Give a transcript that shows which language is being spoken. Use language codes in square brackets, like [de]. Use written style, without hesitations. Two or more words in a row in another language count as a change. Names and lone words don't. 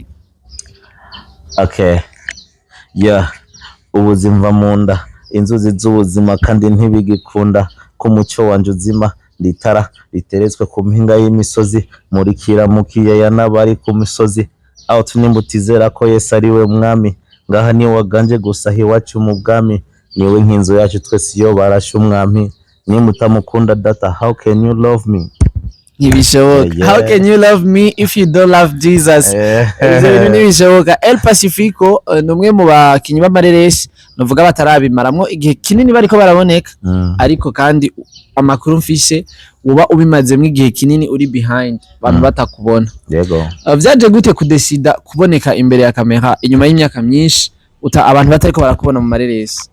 [rn] okay ubuzima mu nda inzuzi z'ubuzima kandi ntibigikunda ko mucyo wanje uzima litara literetswe ku mpinga y'imisozi murikira mukiyaya n'abari ku misozi aho tunimbutizera ko Yesu ari we mwami ngaha ni waganje gusa hiwacu mu bwami niwe nkinzo yacu twese iyo barashe umwami ni mutamukunda data [en] how can you love me [rn] ntibishoboka [en] how can you love me if you don't love Jesus [rn] ivyo bintu ntibishoboka El Pacifico numwe mu bakinyi b'amareresi novuga batarabimaramwo igihe kinini bariko baraboneka ariko kandi amakuru mfishe uba ubimazemwe igihe kinini uri behind abantu batakubona yego vyaje gute kudesida kuboneka imbere ya kamera inyuma y'imyaka myinshi abantu batariko barakubona mu mareresi